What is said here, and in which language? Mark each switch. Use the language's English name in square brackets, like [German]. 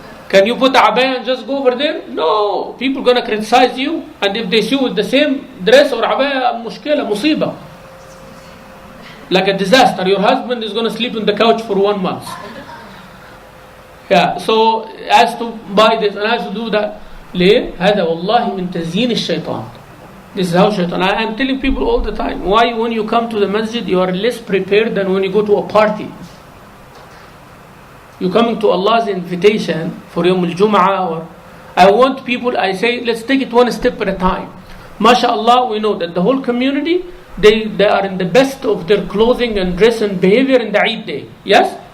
[English] Can you put abaya and just go over there? No. People gonna criticize you. And if they see you with the same dress or abaya, mushkila, musiba. Like a disaster. Your husband is gonna sleep on the couch for 1 month. Yeah. So, has to buy this and has to do that. [Arabic] ليه؟ هذا والله من تزيين الشيطان. [English] This is how shaitan. I am telling people all the time. Why when you come to the masjid, you are less prepared than when you go to a party. You're coming to Allah's invitation for Yawm al-Jum'ah, or I want people, I say, let's take it one step at a time. MashaAllah, we know that the whole community, they are in the best of their clothing and dress and behavior in the Eid day. Yes?